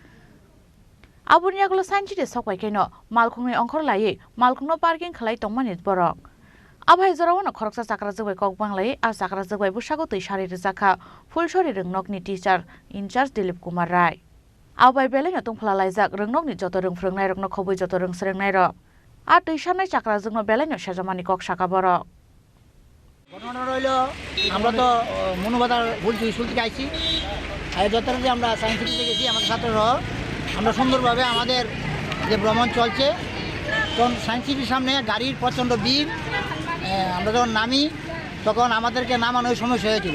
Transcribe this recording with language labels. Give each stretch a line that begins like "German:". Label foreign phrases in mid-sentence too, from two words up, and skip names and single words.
Bodo: आबुनि आगोलो
English: science city
Bodo: सकबायखायनो मालखुंनि अंखर लायै मालखुंनो पार्किं खालाय तंमानि बरक आबाय जरावनो खरकसा साक्रा जगबाय ककबांलायै आ साक्रा जगबाय बुसागो तै सारि रोजाखा फुलसरि रोंनकनि
English: teacher in-charge
Bodo: दिलीप कुमार राय आबाय बेलायनो तंफला लायजाक रोंनकनि जत रोंफोरोंनाय रकनो खबै जत रोंस्रोंनाय रक आ दैसानाय साक्रा जोंनो बेलायनो सेजामानि कक साका बरक
Bangla: ঘটনা রইল আমরা তো মনোবাদার ভুলছি স্কুল থেকে আইছি আর যতটা আমরা
English: science city
Bangla: গেছি আমাদের ছাত্ররা আমরা সুন্দরভাবে আমাদের যে ভ্রমণ চলছে তখন
English: science city
Bangla: সামনে গাড়ির প্রচণ্ড ভিড়। আমরা যখন নামি তখন আমাদেরকে নামানোর সমস্যা হয়েছিল।